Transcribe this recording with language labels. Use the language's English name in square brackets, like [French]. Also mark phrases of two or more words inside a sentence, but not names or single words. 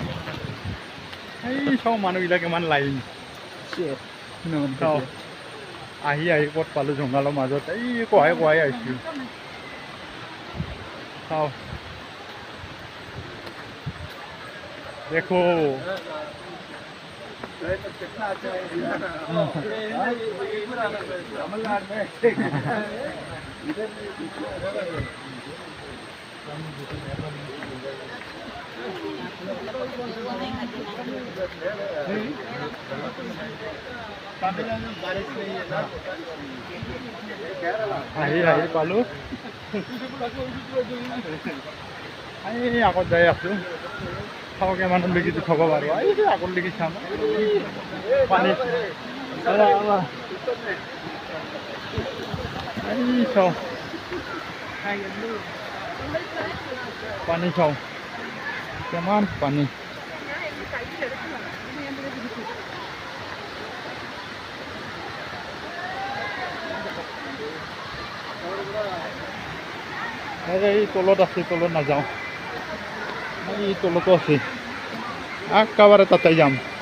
[Vietnamese] Hey, sao mà nó đi ra cái màn lại? [English] Shit. No, no. [Assamese] আহি ক'ত পালোঁ জংঘলৰ মাজত এই কহাই আহিছোঁ চাওঁ দেখো [Hindi] कितना अच्छा है तमिलनाडु में इधर बारिश नहीं है ना [Assamese] আহি পালোঁ এই আগত যাই আছোঁ চাওঁ কিমান লৈকে উঠাব পাৰোঁ এই আগত লৈকে চাম পানী এই চাওঁ পানী চাওঁ কিমান পানী এই তলত আছে তলত নাযাওঁ এই তলতো আছে একেবাৰে তাতে যাম